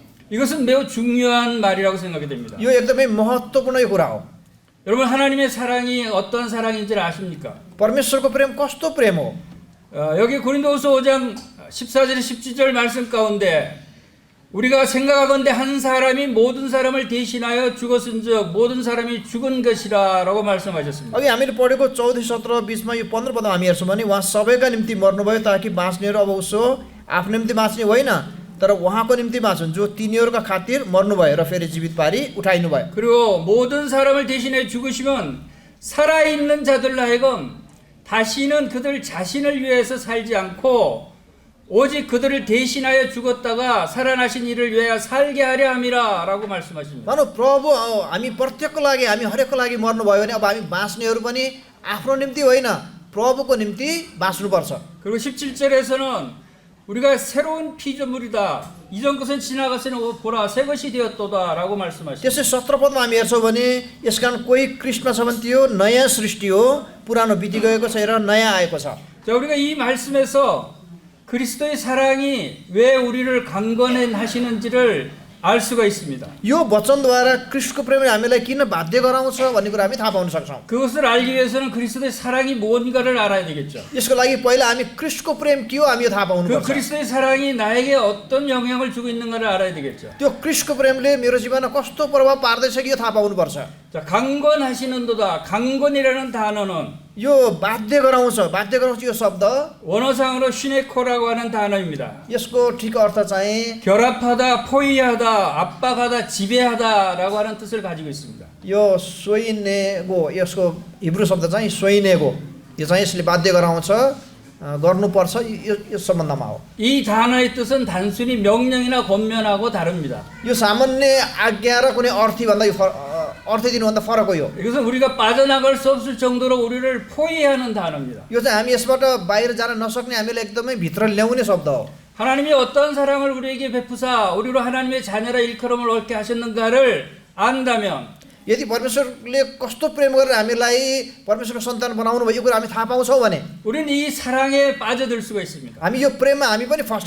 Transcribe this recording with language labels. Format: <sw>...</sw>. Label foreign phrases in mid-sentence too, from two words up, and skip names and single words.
<ko>이것은 매우 중요한 말이라고 생각이 됩니다.</ko> <ne>यो एकदमै महत्त्वपूर्ण कुरा हो</ne> <ko>여러분 하나님의 사랑이 어떤 사랑인지를 아십니까?</ko> <ne>परमेश्वरको प्रेम कस्तो प्रेम हो</ne> <ko>여기 고린도후서 5장 14절 17절 말씀 가운데 우리가 생각하건대 한 사람이 모든 사람을 대신하여 죽었은즉 모든 사람이 죽은 것이라라고 말씀하셨습니다.</ko> <ne>अघि हामीले पढेको 14 17 बीचमा यो 15 पदमा हामी हेर्छौँ भने उहाँ सबैका निम्ति मर्नुभयो ताकि बाँच्नेहरू अब उसो आफ्नो निम्ति बाँच्ने होइन तर उहाँको निम्ति बाँचुन् जो तिनीहरूका खातिर मर्नुभयो र फेरि जीवित पारी उठाइनुभयो</ne> <ko>그리고 모든 사람을 대신해 죽으시면 살아있는 자들로 하여금 다시는 그들 자신을 위해서 살지 않고 오직 그들을 대신하여 죽었다가 살아나신 이를 위하여 살게 하려 함이라라고 말씀하십니다.</ko> <ne>मानौ प्रभु हामी प्रत्येकको लागि हामी हरेकको लागि मर्नुभयो भने अब हामी बाँच्नेहरू पनि आफ्नो निम्ति होइन प्रभुको निम्ति बाँच्नुपर्छ</ne> <ko>그리고 17절에서는 우리가 새로운 피조물이다. 이전 것은 지나갔으니 보라 새 것이 되었도다라고 말씀하십니다.</ko> <ne>त्यसै 17 पदमा हामी हेर्छौँ भने यसकारण कोही कृष्ण छ भने त्यो नयाँ सृष्टि हो, पुरानो बिति गएको छ र नयाँ आएको छ।</ne> <ko>자, 우리가 이 말씀에서 그리스도의 사랑이 왜 우리를 강건하시는지를 알 수가 있습니다.</ko> <ne>यो वचनद्वारा ख्रीष्टको प्रेमले हामीलाई किन बाध्य गराउँछ भन्ने कुरा हामी थाहा पाउन सक्छौँ।</ne> <ko>그것을 알기 위해서는 그리스도의 사랑이 뭔가를 알아야 되겠죠.</ko> <ne>यसको लागि पहिला हामी ख्रीष्टको प्रेम के हो हामी यो थाहा</ne> <ko>그</ko> <ne>पाउनुपर्छ।</ne> <ko>그리스도의 사랑이 나에게 어떤 영향을 주고 있는가를 알아야 되겠죠.</ko> <ne>त्यो ख्रीष्टको प्रेमले मेरो जीवनमा कस्तो प्रभाव पार्दैछ कि यो थाहा पाउनुपर्छ।</ne> <ko>자, 강건하시는도다. 강건이라는 단어는</ko> <ne>यो बाध्य गराउँछ यो शब्द</ne> <ko>원어상으로 슈네코라고 하는 단어입니다.</ko> <ne>यसको ठिक अर्थ चाहिँ</ne> <ko>결합하다, 포위하다, 압박하다, 지배하다라고 하는 뜻을 가지고 있습니다.</ko> <ne>यो सोइनेगो, यसको हिब्रू शब्द चाहिँ सोइनेगो, यो चाहिँ यसले बाध्य गराउँछ, गर्नुपर्छ, यो सम्बन्धमा हो।</ne> <ko>이 단어의 뜻은 단순히 명령이나 권면하고 다릅니다.</ko> <ne>यो सामान्य आज्ञा र कुनै अर्थीभन्दा यो अर्थ दिनुभन्दा फरक हो। यो</ne> <ko>이것은 우리가 빠져나갈 수 없을 정도로 우리를 포위하는 단어입니다.</ko> <ne>यो चाहिँ हामी यसबाट बाहिर जान नसक्ने, हामीलाई एकदमै भित्र ल्याउने शब्द हो।</ne> <ko>하나님이 어떤 사랑을 우리에게 베푸사 우리로 하나님의 자녀라 일컬음을 얻게 하셨는가를 안다면</ko> <ne>यदि परमेश्वरले कस्तो प्रेम गरेर हामीलाई परमेश्वरको सन्तान बनाउनु भयो यो कुरा हामी थाहा पाउँछौँ भने</ne> <ko>우리는 이 사랑에 빠져들 수가 있습니다.</ko> <ne>हामी यो प्रेममा हामी पनि फस्न</ne>